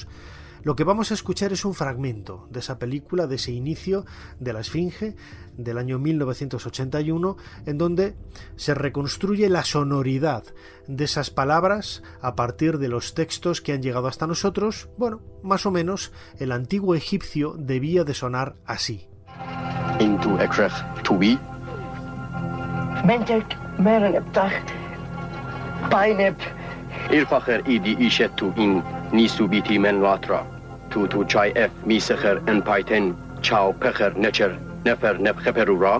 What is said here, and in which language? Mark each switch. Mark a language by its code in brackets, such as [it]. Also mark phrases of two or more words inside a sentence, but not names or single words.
[es] Lo que vamos a escuchar es un fragmento de esa película, de ese inicio de la Esfinge del año 1981, en donde se reconstruye la sonoridad de esas palabras a partir de los textos que han llegado hasta nosotros. Bueno, más o menos el antiguo egipcio debía de sonar así. [egy] Into Ekrech Tubi. Mentek Mereneptach Painep Irfacher Idi Ishetu in Nisubiti Men Latra Tu Chai F Misecher en Paiten Chao Pecher Necher Nefer Nepcheperura